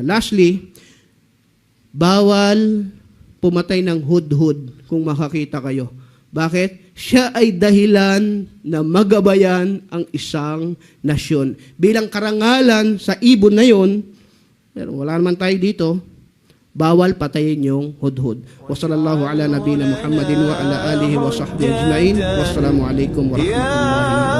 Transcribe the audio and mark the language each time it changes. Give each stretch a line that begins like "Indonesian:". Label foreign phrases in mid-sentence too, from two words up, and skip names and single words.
Filipino: Lastly, bawal pumatay ng hudhud kung makakita kayo. Bakit? Siya ay dahilan na magabayan ang isang nasyon. Bilang karangalan sa ibon na yon, pero wala naman tayo dito, bawal patayin yung hudhud.
Arabic: وصلى الله على نبينا محمد وعلى آله وصحبه أجمعين. والسلام عليكم ورحمة الله